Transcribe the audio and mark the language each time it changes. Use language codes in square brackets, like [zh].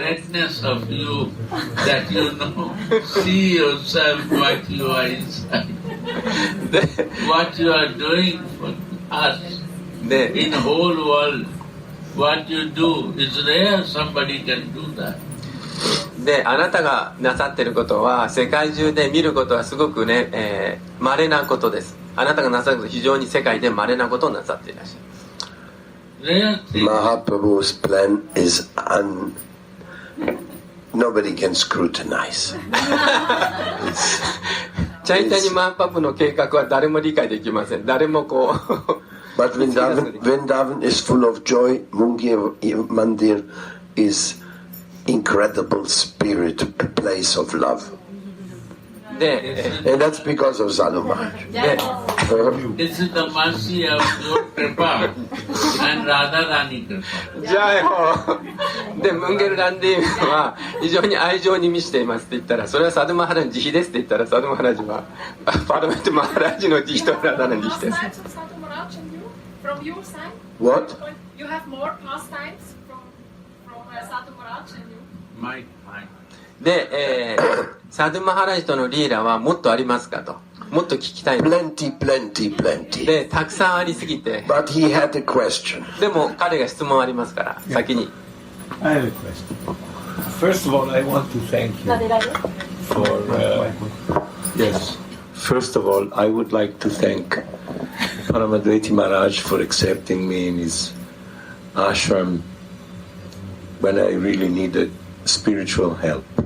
[en] Greatness of you that you know, see yourself what you are inside. What you are doing for us in the whole world. What you do is rare, somebody can do that. [ja] であなたがなさっていることは世界中で見ることはすごくね、稀なことです。あなたがなさることは非常に世界で稀なことをなさっていらっしゃる。 [en] Mahaprabhu's plan is nobody can scrutinize. [ja] チャイタニマハパプの計画は誰も理解できません。誰もこう。 [en] But Vrindavan is full of joy. Mungi Mandir is incredible spirit, a place of love. で、 And that's because of Sadhu Maharaj. で This is the mercy of your Kripa and Radha Rani Kripa. [ja] じゃあよでムンゲル・ランディームは非常に愛情に満ちていますって言ったら、それはサドゥマハラジの慈悲ですって言ったら、サドゥマハラジはパラメットマハラジの慈悲とラダの慈悲です。 [en] From your side? What? You have more pastimes from Sadhu Maharaj and you? My. [ja] で、サドゥマハラジとのリーラはもっとありますかと、もっと聞きたい。 [en] Plenty, plenty, plenty. [ja] でたくさんありすぎて、 [en] But he had a question. [ja] でも彼が質問ありますから先に。 [en] I have a question. First of all, I want to thank you for. Yes. First of all, I would like to thank Paramadvaiti Maharaj for accepting me in his ashram when I really needed spiritual help.